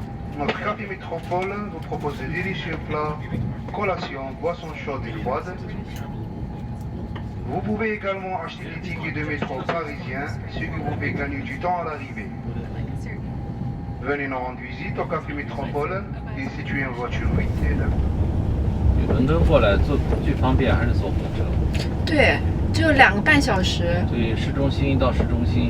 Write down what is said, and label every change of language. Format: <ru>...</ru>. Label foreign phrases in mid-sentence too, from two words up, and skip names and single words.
<fr>Notre café métropole vous propose de délicieux plats, collations, boissons chaudes et froides. Vous pouvez également acheter des tickets de métro parisiens, ce qui vous fait gagner du temps à l'arrivée. Venez nous rendre visite au café métropole et situé en voiture Vinted.</fr> <zh>伦敦过来坐最方便还是坐火车？对，只有2个半小时，所以市中心到市中心，</zh>